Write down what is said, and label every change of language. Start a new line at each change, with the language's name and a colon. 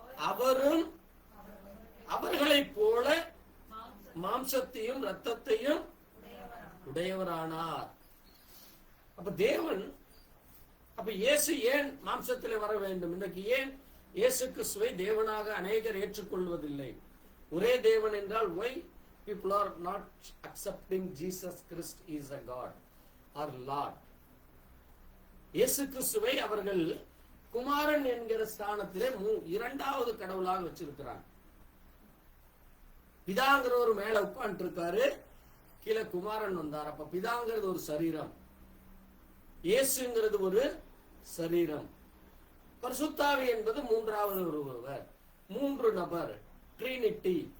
Tamil: அவரும் அவர்களைப் போல மாம்சத்தையும் இரத்தத்தையும் உடையவரானார். அப்ப தேவன், அப்ப இயேசு ஏன் மாம்சத்திலே வர வேண்டும்? இன்றைக்கு ஏன் இயேசு கிறிஸ்துவை தேவனாக அநேகர் ஏற்றுக்கொள்வதில்லை? ஒரே தேவன் என்றால்
English: why people are not accepting Jesus Christ is a God or Lord?
Tamil: இயேசு கிறிஸ்துவை அவர்கள் குமாரன் என்கிற ஸ்தானத்திலே இரண்டாவது கடவுளாக வச்சிருக்கிறாங்க. பிதாங்கிற ஒரு மேல உட்கார்ந்து இருக்காரு, கீழே குமாரன் வந்தார். அப்ப பிதாங்கிறது ஒரு சரீரம், இயேசுங்கிறது ஒரு சரீரம், பரிசுத்தாவி என்பது மூன்றாவது ஒருவர், மூன்று நபர், ட்ரினிட்டி.